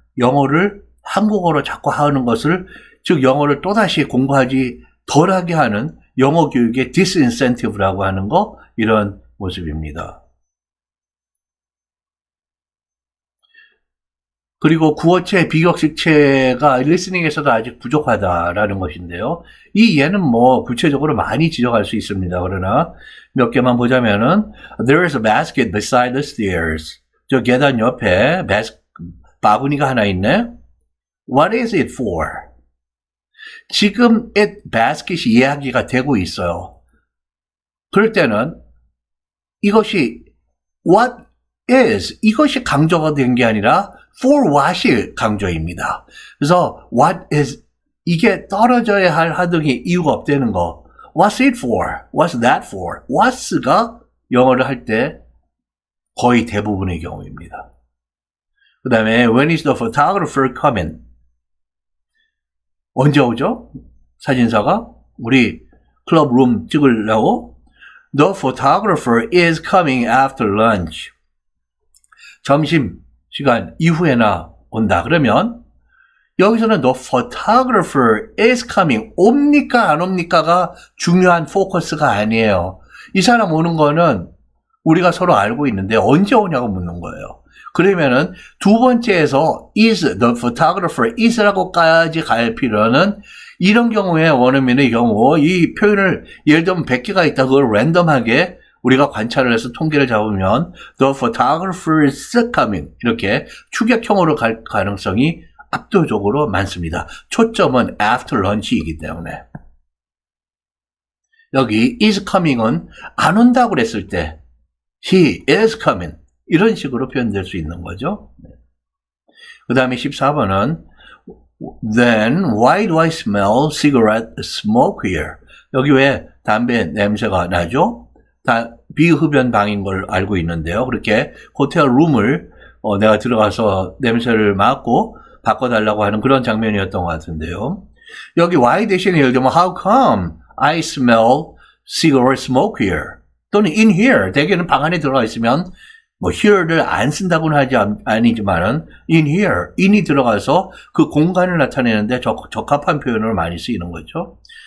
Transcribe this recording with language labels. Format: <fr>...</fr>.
<ko>영어를 한국어로 자꾸 하는 것을 즉 영어를 또다시 공부하지 덜하게 하는 영어 교육의 disincentive라고 하는 거 이런 모습입니다. 그리고 구어체, 비격식체가 리스닝에서도 아직 부족하다라는 것인데요. 이 예는 구체적으로 많이 지적할 수 있습니다. 그러나 몇 개만 보자면은</ko> <en>There is a basket beside the stairs.</en> <ko>저 계단 옆에 바구니가 하나 있네.</ko> <en>What is it for?</en> <ko>지금 it basket이 이야기가 되고 있어요. 그럴 때는 이것이 what is 이것이 강조가 된 게 아니라 for what이 강조입니다. 그래서 what is 이게 떨어져야 할 하등의 이유가 없다는 거.</ko> <en>What's it for? What's that for?</en> <ko>What's가 영어를 할 때 거의 대부분의 경우입니다. 그 다음에</ko> <en>when is the photographer coming?</en> <ko>언제 오죠? 사진사가 우리 클럽 룸 찍으려고</ko> <en>The photographer is coming after lunch.</en> <ko>점심 시간 이후에나 온다. 그러면 여기서는</ko> <en>the photographer is coming.</en> <ko>옵니까 안 옵니까가 중요한 포커스가 아니에요. 이 사람 오는 거는 우리가 서로 알고 있는데 언제 오냐고 묻는 거예요. 그러면은 두 번째에서 is, the photographer is라고까지 갈 필요는 이런 경우에 원어민의 경우 이 표현을 예를 들면 100개가 있다. 그걸 랜덤하게 우리가 관찰을 해서 통계를 잡으면</ko> <en>the photographer is coming</en> <ko>이렇게 추격형으로 갈 가능성이 압도적으로 많습니다. 초점은 after lunch이기 때문에. 여기 is coming은 안 온다고 그랬을 때</ko> <en>he is coming</en> <ko>이런 식으로 표현될 수 있는 거죠. 그 다음에 14번은</ko> <en>Then why do I smell cigarette smoke here?</en> <ko>여기 왜 담배 냄새가 나죠? 다 비흡연 방인 걸 알고 있는데요. 그렇게 호텔 룸을 내가 들어가서 냄새를 맡고 바꿔달라고 하는 그런 장면이었던 것 같은데요.</ko> <en>여기 why</en> <ko>대신에 예를 들면</ko> <en>how come I smell cigarette smoke here? 또는 in here.</en> <ko>대개는 방 안에 들어가 있으면 뭐 here를 안 쓴다고는 하지 아니지만은 in here, in이 들어가서 그 공간을 나타내는데 적합한 표현으로 많이 쓰이는 거죠.</ko>